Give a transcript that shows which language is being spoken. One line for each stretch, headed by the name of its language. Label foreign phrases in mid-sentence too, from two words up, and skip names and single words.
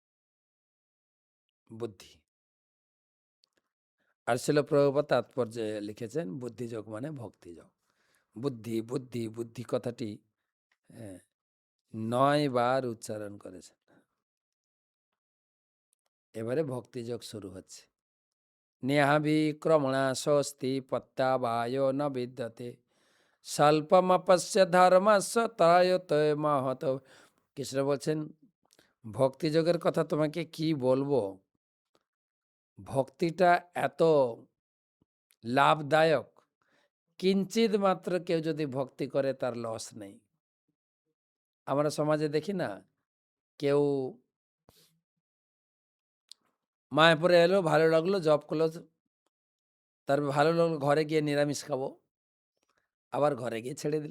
Bangla: বুদ্ধি আর ছিল প্রভুপাদ তাৎপর্যে লিখেছেন বুদ্ধিযোগ মানে ভক্তিযোগ। বুদ্ধি বুদ্ধি বুদ্ধি কথাটি 9 বার উচ্চারণ করেছেন। এবারে ভক্তিযোগ শুরু হচ্ছে।
Sanskrit: নেহাভিক্রমণা স্বস্তি পত্তাবায় ন বিদ্যতে স্বল্পমপস্য ধর্মস্য ত্রায়তে মহত।
Bangla: কৃষ্ণ বলছেন ভক্তিযোগের কথা তোমাকে কি বলবো, ভক্তিটা এত লাভদায়ক, কিঞ্চিত মাত্র কেউ যদি ভক্তি করে তার লস নেই। আমরা সমাজে দেখি না, কেউ মায়াপুরে এলো, ভালো লাগলো, জব করলো, তারপর ভালো লাগলো, ঘরে গিয়ে নিরামিষ খাবো, আবার ঘরে গিয়ে ছেড়ে দিল।